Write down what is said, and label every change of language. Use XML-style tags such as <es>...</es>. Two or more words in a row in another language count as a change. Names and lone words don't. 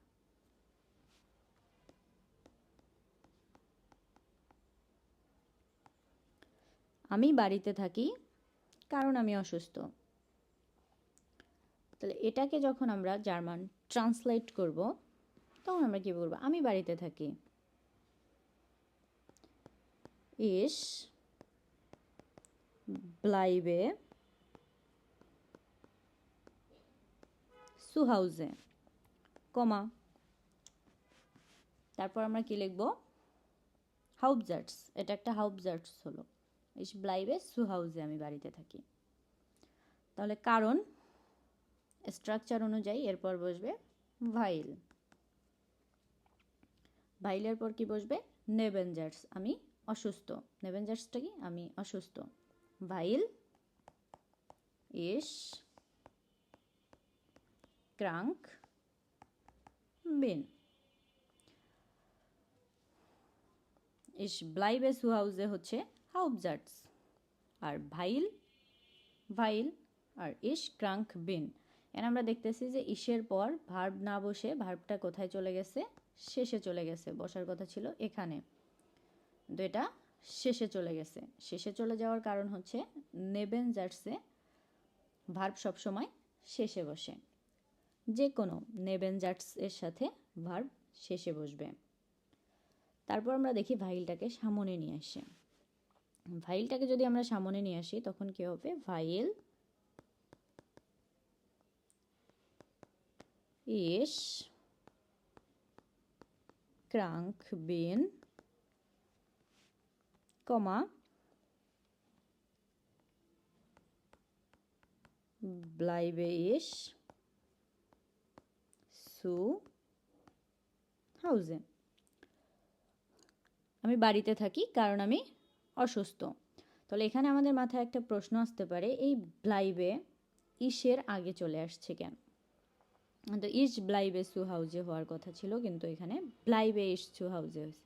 <bn>আমি বাড়িতে থাকি কারণ আমি অসুস্থ। তাহলে এটাকে যখন আমরা জার্মান ট্রান্সলেট করব, তখন আমরা কি বলবো? আমি বাড়িতে থাকি,</bn> <de>ich bleibe zu Hause,</de> <bn>কমা, তারপর আমরা কি লিখব? হাউপজার্টস, এটা একটা হাউপজার্টস হলো।</bn> <de>ich bleibe zu Hause,</de> <bn>আমি বাড়িতে থাকি। তাহলে কারণ স্ট্রাকচার অনুযায়ী এরপর বসবে ভাইল, ভাইলের পর কি বসবে? নেবেনজার্টস, আমি অসুস্থ। নেবেনজার্টসটা কি? আমি অসুস্থ। ভাইল</bn> <de>ich krank bin, ich bleibe zu Hause</de> <bn>হচ্ছে হাউপজার্টস, আর ভাইল ভাইল আর</bn> <de>ich krank bin।</de> <bn>এখানে আমরা দেখতেছি যে ইসের পর ভার্ব না বসে ভার্বটা কোথায় চলে গেছে? শেষে চলে গেছে। বসার কথা ছিল এখানে, কিন্তু এটা শেষে চলে গেছে। শেষে চলে যাওয়ার কারণ হচ্ছে নেবেনজার্টসে ভার্ব সবসময় শেষে বসে, যে কোনো নেবেনজার্টস এর সাথে ভার্ব শেষে বসবে। তারপর আমরা দেখি ভাইলটাকে সামনে নিয়ে আসে। ভাইলটাকে যদি আমরা সামনে নিয়ে আসি, তখন কি হবে?</bn> <de>weil ich krank bin, কমা bleibe ich zu Hause.</de> <bn>আমি বাড়িতে থাকি কারণ আমি অসুস্থ। তাহলে এখানে আমাদের মাথায় একটা প্রশ্ন আসতে পারে, এই</bn> <de>bleibe ich</de> <bn>আগে চলে আসছে কেন? তো</bn> <de>ich bleibe zu Hause</de> <bn>হওয়ার কথা ছিল, কিন্তু এখানে</bn> <de>bleibe ich zu Hause</de> <bn>হয়েছে।</bn>